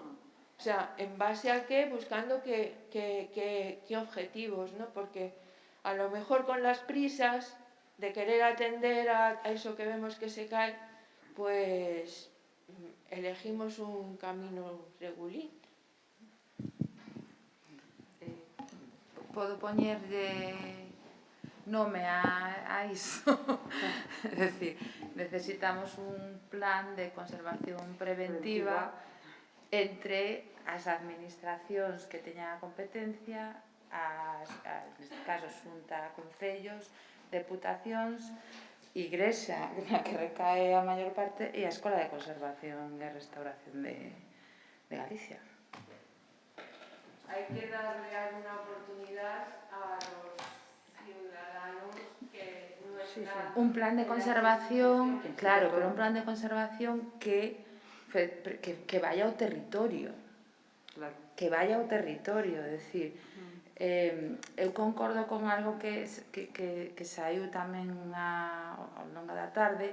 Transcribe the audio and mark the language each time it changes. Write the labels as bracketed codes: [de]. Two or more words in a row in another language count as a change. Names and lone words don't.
[es] O sea, en base a qué, buscando qué objetivos, ¿no? Porque a lo mejor con las prisas de querer atender a eso que vemos que se cae, pues elegimos un camino regulín. [gl] Podo poñerlle nome a iso. É dicir, necesitamos un plan de conservación preventiva entre as administracións que teñan a competencia, neste caso Xunta, concellos, deputacións, Igrexa, na que recae a maior parte, e a Escola de Conservación e Restauración de Galicia. [es] Hay que darle alguna oportunidad a los ciudadanos que no están... [gl] Un plan de conservación, claro, pero un plan de conservación que vaya ao territorio. Que vaya ao territorio, é dicir, eu concordo con algo que saiu tamén ao longo da tarde.